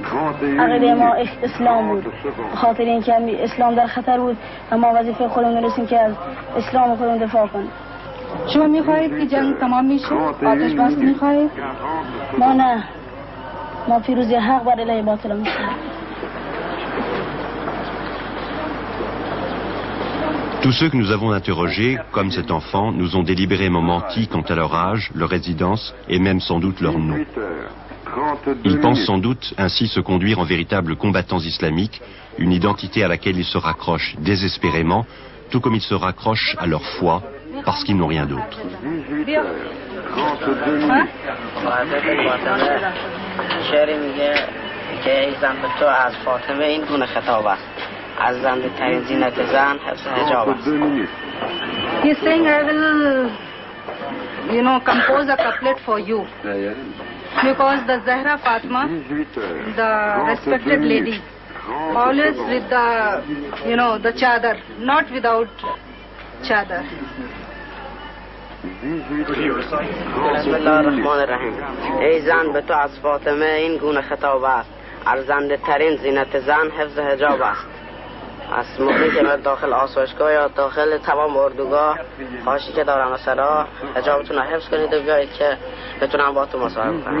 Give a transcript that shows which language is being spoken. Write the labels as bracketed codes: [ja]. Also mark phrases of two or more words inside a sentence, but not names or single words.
[fa] عقیده ما اسلام بود، خاطر اینکه اسلام در خطر بود و ما وظیفه خودمون رسیم که از اسلام خودمون دفاع کنیم. شما میخواهید که جنگ تمام میشه؟ آتش بس میخواهید؟ ما نه، ما پیروزی حق بر علیه باطل میخواهیم. [fr] Tous ceux que nous avons interrogés, comme cet enfant, nous ont délibérément menti quant à leur âge, leur résidence et même sans doute leur nom. 18h32 Ils pensent minutes. sans doute ainsi se conduire en véritables combattants islamiques, une identité à laquelle ils se raccrochent désespérément, tout comme ils se raccrochent à leur foi, parce qu'ils n'ont rien d'autre. 18h32 minutes. [fa] شعری میگه که ای زن به تو از فاطمه این گونه خطاب است از زنده ترین زینت زن حفظ حجاب است [fr] 32 minutes. [en] He's saying, I will, compose a couplet for you. Because the Zahra Fatima, 18h. the respected lady, always with the chadar, not without chadar. 18h. [ar] بسم الله الرحمن الرحیم [fa] ای زن به تو از فاطمه این گونه خطاب است ارزنده ترین زینت زن حفظ حجاب است از موقعی که من داخل آسایشگاه یا داخل تمام اردوگاه خواهشی که دارم مثلا حجابتون رو حفظ کنید و بیایید که بتونم با تو مصاحبه کنم